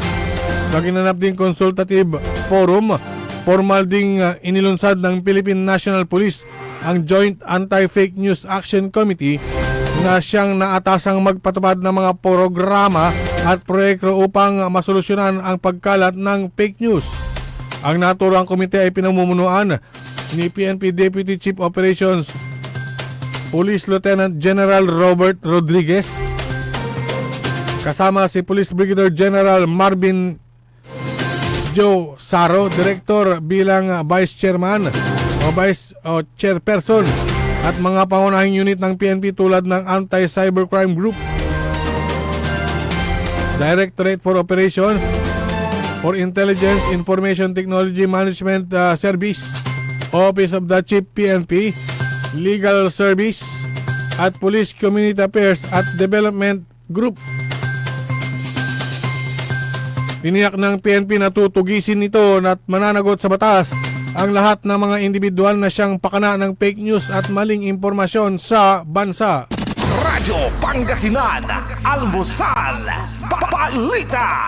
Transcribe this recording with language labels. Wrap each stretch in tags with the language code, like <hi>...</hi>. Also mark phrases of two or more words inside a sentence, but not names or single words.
<tl>Sa ginanap ding</tl> <en>consultative forum,</en> <tl>formal ding inilunsad ng Philippine National Police ang Joint Anti-</tl> <en>Fake News</en> <tl>Action Committee na siyang naatasang magpatupad ng mga programa at proyekto upang masolusyonan ang pagkalat ng fake news. Ang naturang komite ay pinamumunuan ni PNP Deputy Chief Operations Police Lieutenant General Robert Rodriguez, kasama si Police Brigadier General Marvin Joe Saro, Director bilang Vice Chairman o Chairperson, at mga pangunahing unit ng PNP tulad ng Anti-Cybercrime Group, Directorate for Operations for Intelligence Information Technology Management Service, Office of the Chief PNP, Legal Service at Police Community Affairs at Development Group. Tiniyak ng PNP na tutugisin nito at mananagot sa batas ang lahat ng mga individual na siyang pakana ng</tl> <en>fake news</en> <tl>at maling impormasyon sa bansa. Radyo Pangasinan, Almusal, Balita.</tl>